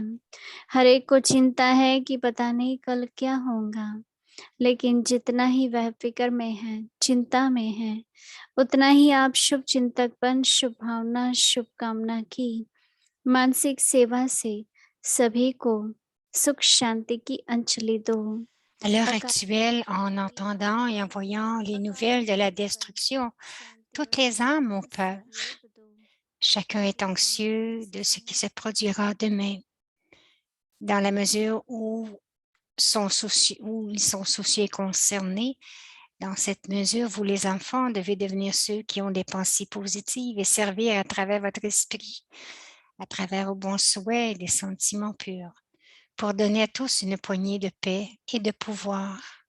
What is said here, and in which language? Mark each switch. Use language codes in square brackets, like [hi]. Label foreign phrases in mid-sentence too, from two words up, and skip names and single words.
[hi] हर एक को चिंता है कि पता नहीं कल क्या होगा, लेकिन जितना ही वह फिक्र में है, चिंता में है, उतना ही आप शुभ चिंतक बन शुभ भावना, शुभकामना की मानसिक सेवा से सभी को सुख शांति की अंजलि दो। [fr] À l'heure [hi] अकाल [fr] actuelle, en [hi] की [fr] entendant et en [hi] आज्ञा, [fr] voyant les [hi] अकाल [fr] nouvelles de la [hi] मृत्यु पर [fr] destruction, [hi] शांति [fr] toutes [hi] और [fr] les âmes ont [hi] शांति [fr] peur. [hi] सहयोग दो। [fr] Chacun est anxieux de ce qui se produira demain, dans la mesure où ils sont soucieux et concernés. Dans cette mesure, vous, les enfants, devez devenir ceux qui ont des pensées positives et servir à travers votre esprit, à travers vos bons souhaits et des sentiments purs, pour donner à tous une poignée de paix et de pouvoir.